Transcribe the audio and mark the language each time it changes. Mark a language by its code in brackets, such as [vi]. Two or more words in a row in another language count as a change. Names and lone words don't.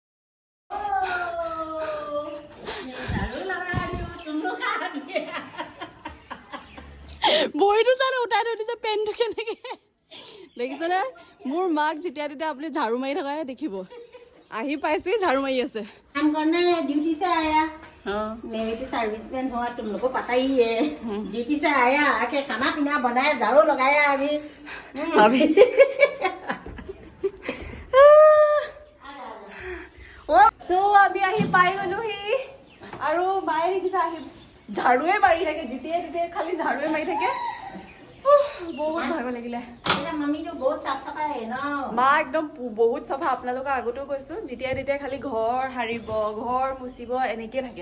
[as] ভৰিটো চালে উঠাই থৈ দিছে পেনটো কেনেকৈ দেখিছেনে? মোৰ মাক যেতিয়া তেতিয়া আপুনি ঝাৰু মাৰি থকাহে দেখিব। আহি পাইছে ঝাৰু মাৰি আছে। [hi] ड्यूटी से आया मैं भी सर्विसमैन हुआ, तुम लोग को पता ही है। ड्यूटी से आया, आके खाना पीना बनाया, झाड़ू लगाया। अभी सो [as] আমি আহি পাই গলোহি আৰু মায়ে দেখিছে আহি ঝাৰুৱে মাৰি থাকে, যেতিয়াই তেতিয়াই খালি ঝাৰুৱে মাৰি থাকে। বহুত ভাগৰ লাগিলে। মা একদম বহুত চাফা। আপোনালোকক আগতেও কৈছোঁ, যেতিয়াই তেতিয়াই খালি ঘৰ সাৰিব, ঘৰ মুচিব, এনেকৈ থাকে।